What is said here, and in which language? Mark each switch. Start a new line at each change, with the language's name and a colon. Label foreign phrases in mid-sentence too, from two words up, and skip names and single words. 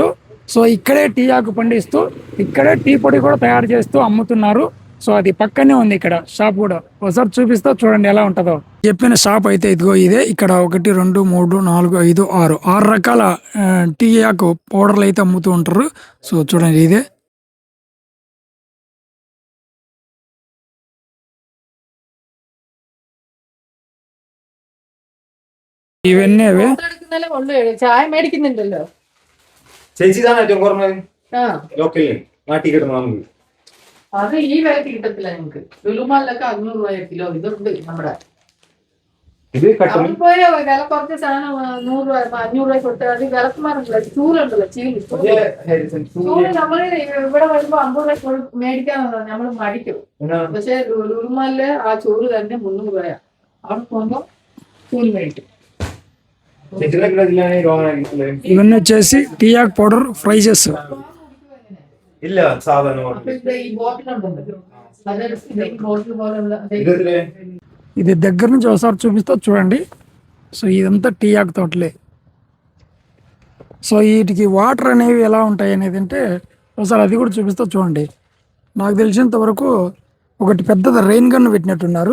Telugu: సో ఇక్కడే టీ ఆకు పండిస్తూ ఇక్కడే టీ పొడి కూడా తయారు చేస్తూ అమ్ముతున్నారు. సో అది పక్కనే ఉంది ఇక్కడ షాప్ కూడా. ఒకసారి చూపిస్తా చూడండి ఎలా ఉంటుందో. చెప్పిన షాప్ అయితే ఇదిగో ఇదే. ఇక్కడ 1 2 3 4 5 6 రకాల టీ ఆకు పౌడర్లు అయితే అమ్ముతూ ఉంటారు. సో చూడండి ఇదే.
Malayalam: ഇവന്നെ ചായ മേടിക്കുന്നുണ്ടല്ലോ ചേച്ചി ഇതാണ് ഏറ്റവും കുറഞ്ഞത് ലോക്കലിൽ നാട്ടിൽ കിട്ടുന്ന. അത് ഈ വിലക്ക് കിട്ടത്തില്ല ഞങ്ങക്ക്. ലുലുമാളിലൊക്കെ 500 രൂപ കിലോ ഇതുണ്ട് നമ്മുടെ. പോയ വില കുറച്ച് സാധനം 100 രൂപ 500 രൂപ കൊടുത്താൽ അത് വിലക്കുമാറുണ്ടല്ലോ. ചൂലുണ്ടല്ലോ ചൂല് നമ്മള് ഇവിടെ വരുമ്പോ 50 രൂപ മേടിക്കാൻ നമ്മള് മടിക്കും. പക്ഷെ ലുലുമാളില് ആ ചൂല് തന്നെ 300 രൂപയാ. അവിടെ പോകുമ്പോ ചൂല് മേടിക്കും.
Telugu: ఇవన్నీ వచ్చేసి టీ ఆకు
English: powder prices.
Malayalam: ഇല്ല സാധനം
Telugu: ఇది దగ్గర నుంచి ఒకసారి చూపిస్తా చూడండి. సో ఇదంతా టీ ఆకు తోటలే. సో వీటికి వాటర్ అనేవి ఎలా ఉంటాయి అనేది అంటే ఒకసారి అది కూడా చూపిస్తా చూడండి. నాకు తెలిసినంత వరకు ఒకటి పెద్దది
English: rain gun
Telugu: పెట్టినట్టున్నారు.